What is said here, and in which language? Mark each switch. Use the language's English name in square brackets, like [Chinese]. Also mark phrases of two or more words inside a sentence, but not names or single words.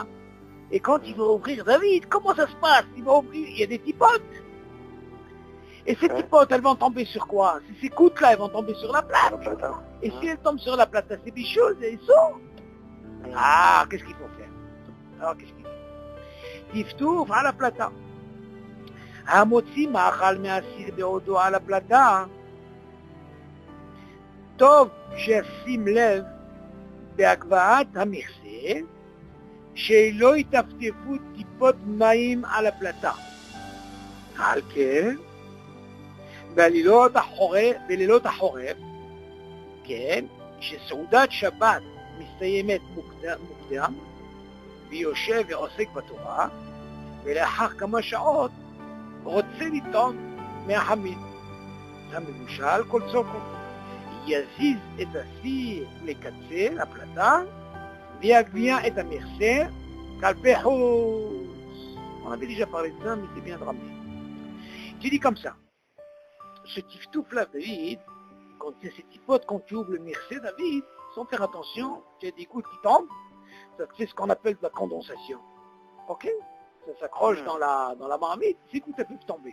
[French] Et quand il va ouvrir, David, comment ça se passe? Il va ouvrir, il y a des tipotes. Et ces tipotes, elles vont tomber sur quoi? Ces gouttes-là, elles vont tomber sur la plate. Et si elles tombent sur la plate, c'est des choses, elles sont. Ah, qu'est-ce qu'il faut faire? Alors, qu'est-ce qu'il faut? Tiftouf à la plata. [Hebrew] המוציא מאכל מהסיר בעודו [French] à la plata. [Hebrew] טוב שישים לב בעקבות המכסה שלא יטפטפו טיפות מים [French] à la plata. [Hebrew] על כן, בלילות החורף, כן, שסעודת שבת מסתיימת מוקדם, ויושב ועוסק בתורה, ולאחר כמה שעות רוצה לטעום מהחמין. המבושל כל צוקו. יזיז את הסיר לקצה, לפלטה, ויגביה את המכסה כלפי חוץ. [French] On avait déjà parlé de ça, mais c'est bien de ramener. Tu dis comme ça. Ce tiftouf là, David, quand il y a ces tipotes, quand tu ouvres le mircé, David, sans faire attention, tu as des gouttes qui tombent, c'est ce qu'on appelle de la condensation. Ok? Ça s'accroche dans la marmite, ces gouttes peuvent tomber.